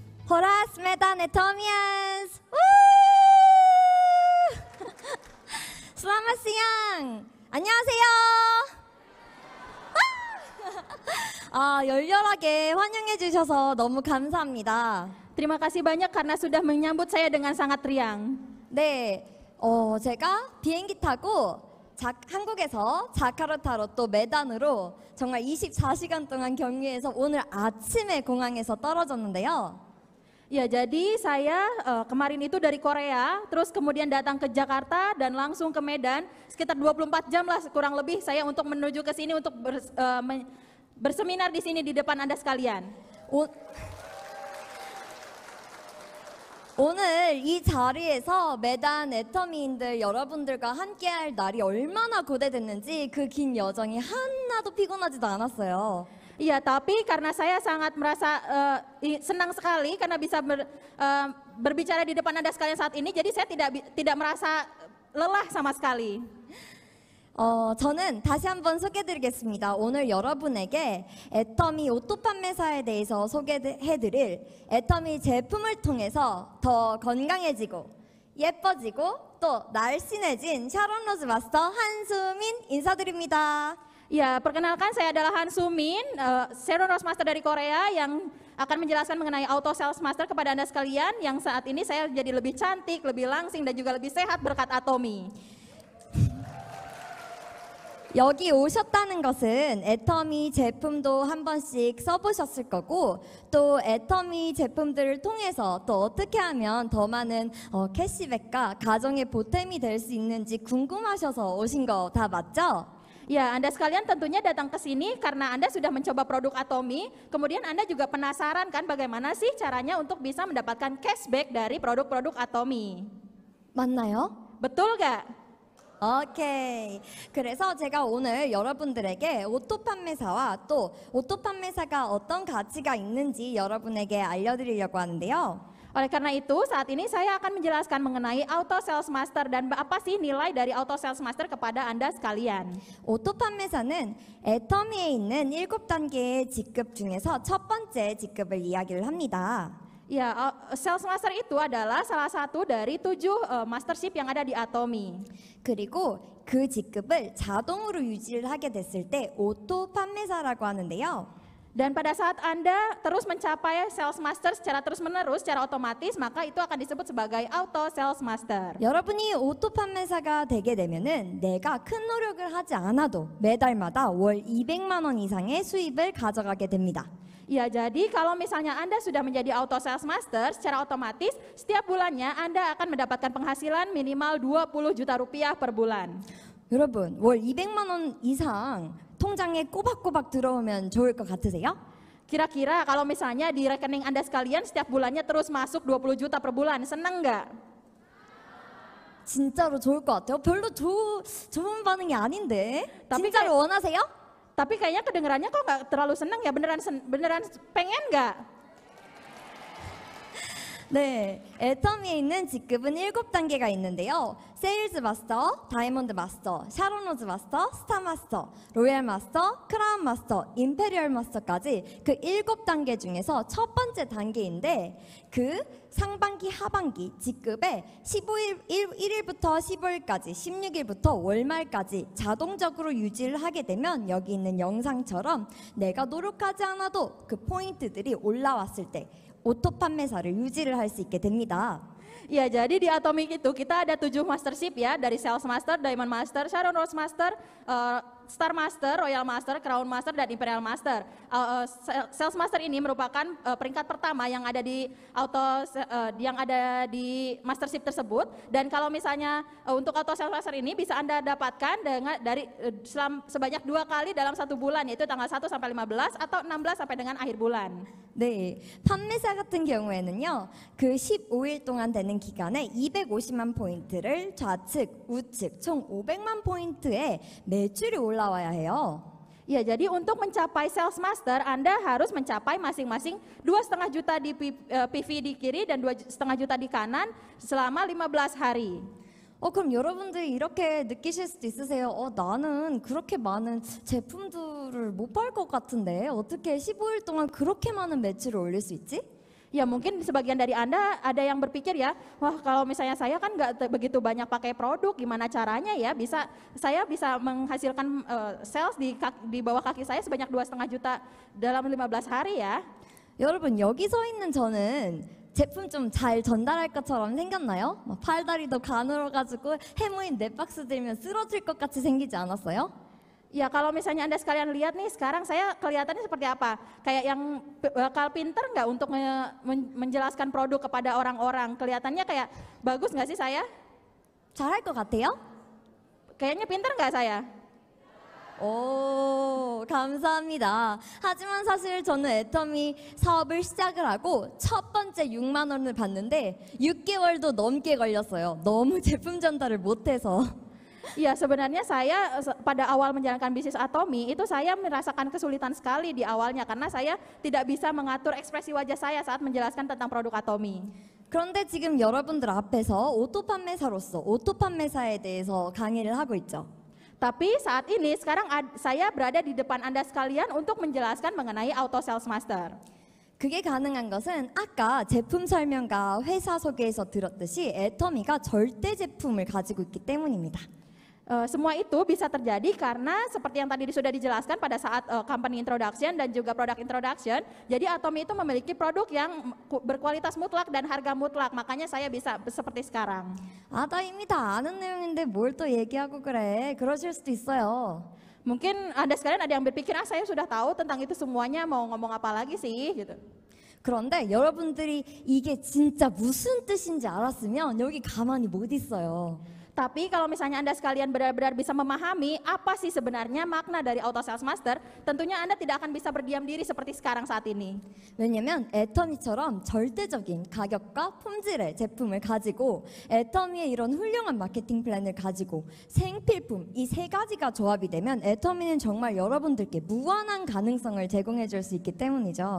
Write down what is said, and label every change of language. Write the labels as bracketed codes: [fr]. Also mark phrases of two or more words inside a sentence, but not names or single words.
[id] Horas Medanetomians. Selamat siang. [ko] 안녕하세요. 열렬하게 환영해 주셔서 너무 감사합니다. [id] Terima kasih banyak karena sudah menyambut saya dengan sangat riang. [ko] 네, 제가 비행기 타고 한국에서 자카르타로 또 메단으로 정말 24시간 동안 경유해서 오늘 아침에 공항에서 떨어졌는데요. [id] Ya, jadi saya kemarin itu dari Korea, terus kemudian datang ke Jakarta dan langsung ke Medan. Sekitar 24 jam lah kurang lebih saya untuk menuju ke sini untuk berseminar di sini di depan Anda sekalian. [ko] 오늘 이 자리에서 메단 애터미인들 여러분들과 함께할 날이 얼마나 고대됐는지 그 긴 여정이 하나도 피곤하지도 않았어요. [id] Iya, tapi karena saya sangat merasa senang sekali karena bisa berbicara di depan Anda sekalian saat ini, jadi saya tidak merasa lelah sama sekali. [ko] 저는 다시 한번 소개해드리겠습니다. 오늘 여러분에게 애터미 오토 판매사에 대해서 소개해드릴 애터미 제품을 통해서 더 건강해지고 예뻐지고 또 날씬해진 샤론 로즈 마스터 한수민 인사드립니다. [id] Ya, perkenalkan saya adalah Han Sumin, Sharon Rose Master dari Korea yang akan menjelaskan mengenai Auto Sales Master kepada Anda sekalian yang saat ini saya jadi lebih cantik, lebih langsing dan juga lebih sehat berkat Atomy. [ko] 여기 오셨다는 것은 애터미 제품도 한 번씩 써보셨을 거고 또 애터미 제품들을 통해서 또 어떻게 하면 더 많은 캐시백과 가정의 보탬이 될 수 있는지 궁금하셔서 오신 거 다 맞죠? [id] Ya, Anda sekalian tentunya datang ke sini karena Anda sudah mencoba produk Atomy, kemudian Anda juga penasaran kan bagaimana sih caranya untuk bisa mendapatkan cashback dari produk-produk Atomy. [ko] 맞나요? [id] Betul gak? [ko] 오케이. 그래서 제가 오늘 여러분들에게 오토 판매사와 또 오토 판매사가 어떤 가치가 있는지 여러분에게 알려드리려고 하는데요. [id] Oleh karena itu, saat ini saya akan menjelaskan mengenai Auto Sales Master dan apa sih nilai dari Auto Sales Master kepada Anda sekalian. [ko] 오토 판매사는 애터미에 있는 7단계의 직급 중에서 첫 번째 직급을 이야기를 합니다. [id] Ya, Sales Master itu adalah salah satu dari 7 mastership yang ada di Atomy. [ko] 그리고 그 직급을 자동으로 유지를 하게 됐을 때 오토 판매사라고 하는데요. [id] Dan pada saat Anda terus mencapai Sales Master secara terus-menerus, secara otomatis, maka itu akan disebut sebagai Auto Sales Master. [ko] 여러분이 오토 판매사가 되게 되면은 내가 큰 노력을 하지 않아도 매달마다 월 200만 원 이상의 수입을 가져가게 됩니다. [id] Ya, jadi kalau misalnya Anda sudah menjadi Auto Sales Master, secara otomatis setiap bulannya Anda akan mendapatkan penghasilan minimal 20 juta rupiah per bulan. [ko] 여러분, 월 200만 원 이상 통장에 꼬박꼬박 들어오면 좋을 것 같으세요? [id] Kira-kira kalau misalnya di rekening Anda sekalian setiap bulannya terus masuk 20 juta per bulan, senang nggak? [ko] 진짜로 좋을 것 같아요. 별로 좋은 반응이 아닌데. [id] Tapi [ko] 진짜로 원하세요? [id] Tapi kayaknya kedengarannya kok nggak terlalu senang ya, beneran pengen nggak? [ko] 네, 애터미에 있는 직급은 7단계가 있는데요. 세일즈 마스터, 다이몬드 마스터, 샤론 로즈 마스터, 스타 마스터, 로얄 마스터, 크라운 마스터, 임페리얼 마스터까지 그 7단계 중에서 첫 번째 단계인데 그 상반기 하반기 직급에 1일부터 15일까지 16일부터 월말까지 자동적으로 유지를 하게 되면 여기 있는 영상처럼 내가 노력하지 않아도 그 포인트들이 올라왔을 때 오토 판매사를 유지를 할 수 있게 됩니다. [id] Ya, jadi di Atomic itu kita ada 7 mastership ya, dari Sales Master, Diamond Master, Sharon Rose Master, Star Master, Royal Master, Crown Master, dan Imperial Master. Sales Master ini merupakan peringkat pertama yang ada di mastership tersebut. Dan kalau misalnya untuk Auto Sales Master ini bisa Anda dapatkan sebanyak 2 kali dalam 1 bulan, yaitu tanggal 1 sampai 15 atau 16 sampai dengan akhir bulan. [ko] 네, 판매사 같은 경우에는요, 그 15일 동안 되는 기간에 250만 포인트를 좌측, 우측 총 500만 포인트의 매출이 올라와야 해요. [id] Ya, jadi untuk mencapai Sales Master, Anda harus mencapai masing-masing 2,5 juta di PV di kiri dan 2,5 juta di kanan selama 15 hari. [ko] 그럼 여러분들이 이렇게 느끼실 수도 있으세요. 나는 그렇게 많은 제품들을 못 팔 것 같은데 어떻게 15일 동안 그렇게 많은 매출을 올릴 수 있지? [id] Ya mungkin sebagian dari Anda ada yang berpikir ya, wah kalau misalnya saya kan nggak begitu banyak pakai produk, gimana caranya ya saya bisa menghasilkan sales di bawah kaki saya sebanyak 2,5 juta dalam 15 hari ya. [ko] 여러분 여기 서 있는 저는 제품 좀 잘 전달할 것처럼 생겼나요? 막 팔다리도 가늘어가지고 해모인 네 박스 들면 쓰러질 것 같이 생기지 않았어요? [id] Ya kalau misalnya Anda sekalian lihat nih sekarang saya kelihatannya seperti apa? Kayak yang bakal pinter nggak untuk menjelaskan produk kepada orang-orang? Kelihatannya kayak bagus nggak sih saya? [ko] 잘할 것 같아요? [id] Kayaknya pinter nggak saya? [ko] 오, 감사합니다. 하지만 사실 저는 애터미 사업을 시작을 하고 첫 번째 6만 원을 받는데 6개월도 넘게 걸렸어요. 너무 제품 전달을 못해서. [id] Iya, sebenarnya saya pada awal menjalankan bisnis Atomi itu saya merasakan kesulitan sekali di awalnya karena saya tidak bisa mengatur ekspresi wajah saya saat menjelaskan tentang produk Atomi. [ko] 그런데 지금 여러분들 앞에서 오토 판매사로서 오토 판매사에 대해서 강의를 하고 있죠. [id] Tapi saat ini sekarang saya berada di depan Anda sekalian untuk menjelaskan mengenai Auto Sales Master. [ko] 그게 가능한 것은 아까 제품 설명과 회사 소개에서 들었듯이 애터미가 절대 제품을 가지고 있기 때문입니다. [id] Semua itu bisa terjadi karena seperti yang tadi sudah dijelaskan pada saat [en] company introduction [id] dan juga [en] product introduction. [id] Jadi Atomi itu memiliki produk yang berkualitas mutlak dan harga mutlak. Makanya saya bisa seperti sekarang. [ko] 아, 나 이미 다 아는 내용인데 뭘 또 얘기하고 그래. 그러실 수도 있어요. [id] Mungkin Anda sekalian ada yang berpikir, saya sudah tahu tentang itu semuanya, mau ngomong apa lagi sih gitu. [ko] 그런데 여러분들이 이게 진짜 무슨 뜻인지 알았으면 여기 가만히 못 있어요. [id] Tapi kalau misalnya Anda sekalian benar-benar bisa memahami apa sih sebenarnya makna dari Auto Sales Master, tentunya Anda tidak akan bisa berdiam diri seperti sekarang saat ini. [ko] 왜냐면 애터미처럼 절대적인 가격과 품질의 제품을 가지고 애터미의 이런 훌륭한 마케팅 플랜을 가지고 생필품 이 세 가지가 조합이 되면 애터미는 정말 여러분들께 무한한 가능성을 제공해 줄 수 있기 때문이죠.